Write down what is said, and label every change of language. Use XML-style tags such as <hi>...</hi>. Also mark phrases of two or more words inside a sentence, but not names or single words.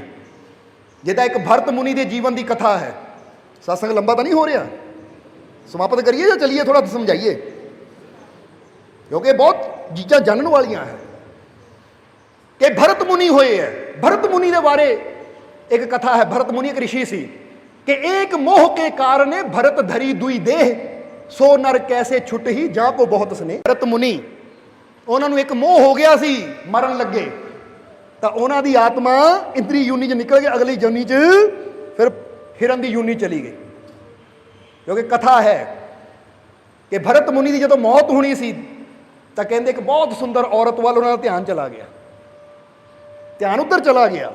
<pa>ਜਿੱਦਾਂ ਇੱਕ ਭਰਤ ਮੁਨੀ ਦੇ ਜੀਵਨ ਦੀ ਕਥਾ ਹੈ। ਸਤਸੰਗ ਲੰਬਾ ਤਾਂ ਨਹੀਂ ਹੋ ਰਿਹਾ, ਸਮਾਪਤ ਕਰੀਏ ਜਾਂ ਚਲੀਏ? ਥੋੜਾ ਸਮਝਾਈਏ, ਕਿਉਂਕਿ ਬਹੁਤ ਚੀਜ਼ਾਂ ਜਾਣਨ ਵਾਲੀਆਂ ਹੈ। ਕਿ ਭਰਤ ਮੁਨੀ ਹੋਏ ਹੈ, ਭਰਤ ਮੁਨੀ ਦੇ ਬਾਰੇ ਇੱਕ ਕਥਾ ਹੈ। ਭਰਤ ਮੁਨੀ ਇੱਕ ऋषि ਸੀ ਕਿ ਏਕ ਮੋਹ ਕੇ ਕਾਰਣ ਭਰਤ ਧਰੀ ਦੁਇ ਦੇਹ ਸੋ ਨਰ ਕੈਸੇ ਛੁਟ ਹੀ ਜਾ ਕੋ ਬਹੁਤ ਸਨੇਹ। भरत मुनि ਉਹਨਾਂ ਨੂੰ ਇੱਕ ਮੋਹ ਹੋ ਗਿਆ ਸੀ, ਮਰਨ ਲੱਗੇ ਤਾਂ ਉਹਨਾਂ ਦੀ ਆਤਮਾ ਇੰਦਰੀ ਯੂਨੀ 'ਚ ਨਿਕਲ ਕੇ ਅਗਲੀ ਯੂਨੀ 'ਚ ਫਿਰ ਹਿਰਨ ਦੀ ਯੂਨੀ ਚਲੀ ਗਈ। ਕਿਉਂਕਿ ਕਥਾ ਹੈ ਕਿ ਭਰਤ ਮੁਨੀ ਦੀ ਜਦੋਂ ਮੌਤ ਹੋਣੀ ਸੀ ਤਾਂ ਕਹਿੰਦੇ ਇੱਕ ਬਹੁਤ ਸੁੰਦਰ ਔਰਤ ਵੱਲ ਉਹਨਾਂ ਦਾ ਧਿਆਨ ਚਲਾ ਗਿਆ, ਧਿਆਨ ਉੱਧਰ ਚਲਾ ਗਿਆ।</pa>